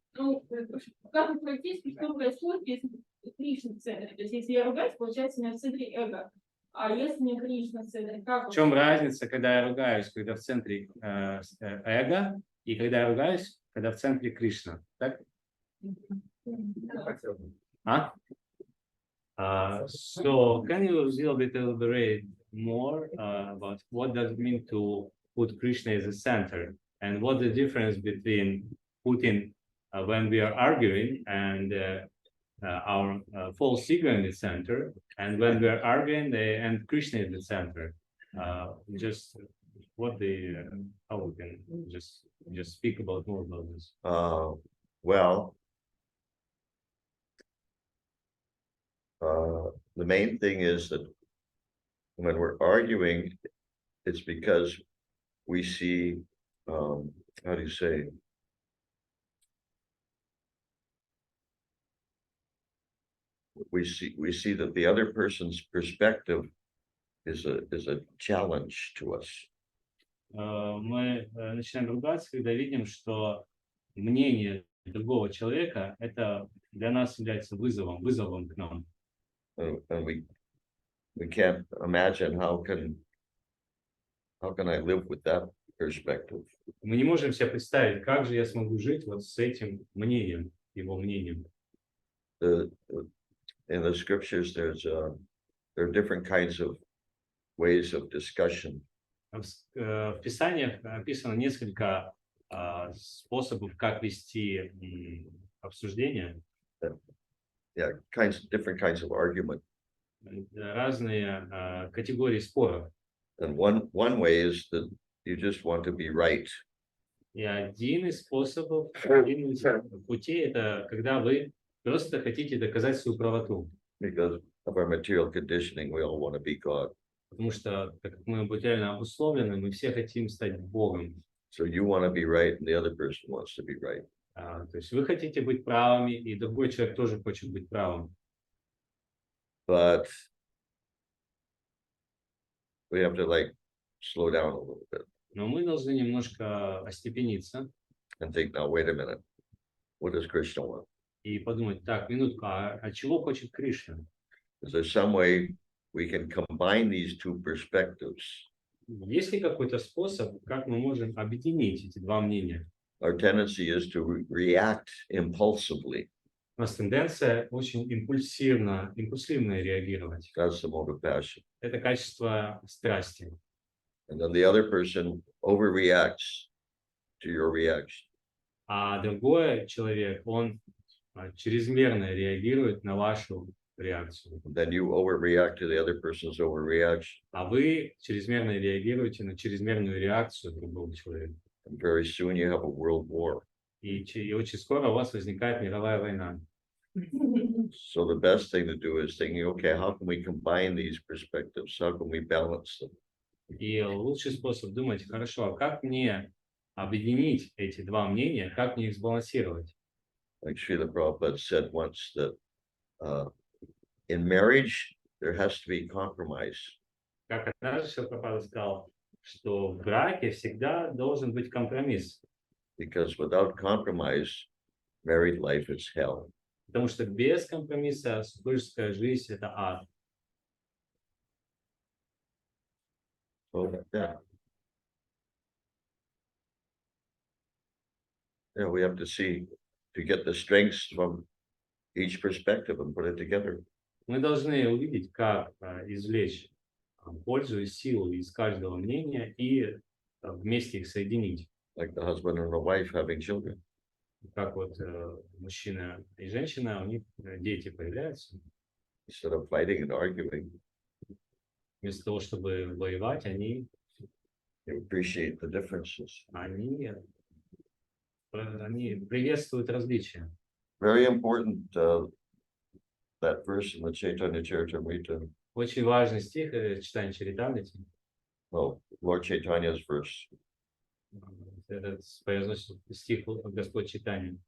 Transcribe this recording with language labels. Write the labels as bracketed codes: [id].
[ru] Ну, как практически что происходит, если Кришна в центре? То есть, если я ругаюсь, получается, у меня в центре эго. А если не Кришна в центре, как? В чем разница, когда я ругаюсь, когда в центре эго, и когда я ругаюсь, когда в центре Кришна? Так? А? [en] So can you a little bit elaborate more about what does it mean to put Krishna as a center, and what the difference between putting when we are arguing and our false ego in the center, and when we are arguing and Krishna in the center? Just what the how we can just speak about more about this. Well, the main thing is that when we're arguing, it's because we see, how do you say? We see that the other person's perspective is a challenge to us. [ru] Мы начинаем ругаться, когда видим, что мнение другого человека это для нас является вызовом к нам. [en] And we can't imagine how can I live with that perspective. [ru] Мы не можем себе представить, как же я смогу жить вот с этим мнением, его мнением. [en] In the scriptures, there are different kinds of ways of discussion. [ru] В Писаниях описано несколько способов, как вести обсуждение. [en] Yeah, different kinds of argument. [ru] Разные категории споров. [en] And one way is that you just want to be right. [ru] И один из способов, один из путей, это когда вы просто хотите доказать свою правоту. [en] Because of our material conditioning, we all want to be God. [ru] Потому что, так как мы материально обусловлены, мы все хотим стать Богом. [en] So you want to be right, and the other person wants to be right. [ru] То есть вы хотите быть правыми, и другой человек тоже хочет быть правым. [en] But we have to slow down a little bit [ru] Но мы должны немножко остепениться [en] and think, now, wait a minute, what does Krishna want? [ru] и подумать, так, минутку, а чего хочет Кришна? [en] Is there some way we can combine these two perspectives? [ru] Есть ли какой-то способ, как мы можем объединить эти два мнения? [en] Our tendency is to react impulsively. [ru] У нас тенденция очень импульсивно реагировать. [en] That's the mode of passion. [ru] Это качество страсти. [en] And then the other person overreacts to your reaction. [ru] А другой человек, он чрезмерно реагирует на вашу реакцию. [en] Then you overreact to the other person's overreaction. [ru] А вы чрезмерно реагируете на чрезмерную реакцию другого человека. [en] And very soon you have a world war. [ru] И очень скоро у вас возникает мировая война. [en] So the best thing to do is thinking, okay, how can we combine these perspectives? How can we balance them? [ru] И лучший способ думать, хорошо, а как мне объединить эти два мнения, как мне их сбалансировать? [en] Like Srila Prabhupada said once that in marriage, there has to be compromise. [ru] Как однажды Шрила Прабхупада сказал, что в браке всегда должен быть компромисс. [en] Because without compromise, married life is hell. [ru] Потому что без компромисса супружеская жизнь – это ад. [en] So, yeah. Yeah, we have to see, to get the strengths from each perspective and put it together. [ru] Мы должны увидеть, как извлечь пользу и силу из каждого мнения и вместе их соединить. [en] Like the husband and the wife having children. [ru] Как вот мужчина и женщина, у них дети появляются. [en] Instead of fighting and arguing, [ru] Вместо того, чтобы воевать, они [en] they appreciate the differences. [ru] приветствуют различия. [en] Very important, that verse in the Chaitanya Charitamrita. [ru] Очень важный стих читания Чаритамрити. [en] Well, Lord Chaitanya's verse. [ru] Этот произносит стих Господь Читания.